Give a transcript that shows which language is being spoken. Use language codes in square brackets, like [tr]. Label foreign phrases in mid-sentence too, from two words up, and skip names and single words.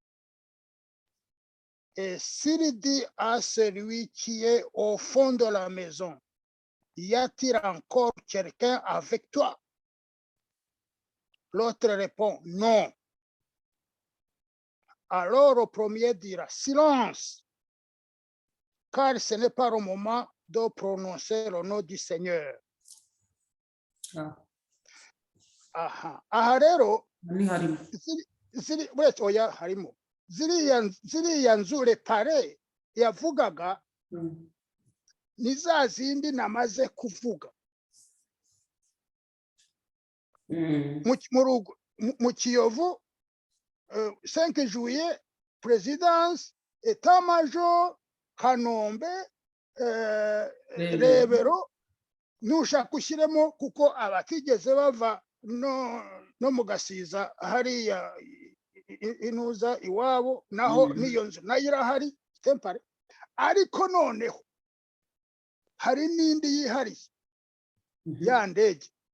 [fr] Et s'il dit à celui qui est au fond de la maison, y a-t-il encore quelqu'un avec toi? L'autre répond, non. Alors le premier dira, silence, car ce n'est pas le moment de prononcer le nom du Seigneur. [rw] Aha rero harimo ziriya nzu repare yavugaga ni za zindi namaze kuvuga mu Kiyovu 5 juillet présidence état-major Kanombe Rebero nushaka ushyiremo kuko abatigeze bava no mu Gasiza hariya inuza iwabo naho niyo nzu nayo irahari tempare ariko noneho hari n'indi yihariye ya ndege